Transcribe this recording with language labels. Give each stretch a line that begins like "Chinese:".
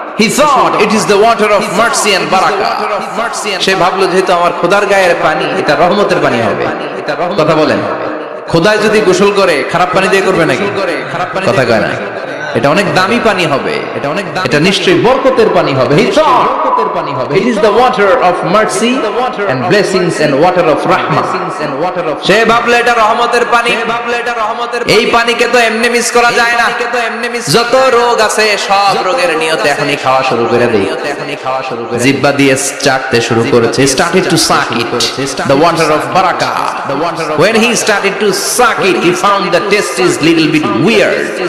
English: He thought it is the water of mercy and barakah.
Bangla: সে ভাবলো যেহেতু আমার খোদার গায়ের পানি, এটা রহমতের পানি হবে। কথা বলেন, খোদায় যদি গোসল করে খারাপ পানি দিয়ে করবে নাকি? কথা কয় না। এটা অনেক দামি পানি হবে, এটা নিশ্চয়ই বরকতের পানি হবে।
English: He thought it is the water of mercy and blessings and water of rahmah.
Bangla: সে ভাবলো এটা রহমতের পানি। এই পানিকে তো এমনি মিস করা যায় না। যত রোগ আছে সব রোগের নিয়তে এখনই খাওয়া শুরু করে দেই। জিহ্বা দিয়ে চাটতে শুরু করেছে।
English: Started to suck it, the water of barakah. When he started to suck it, he found the taste is little bit weird.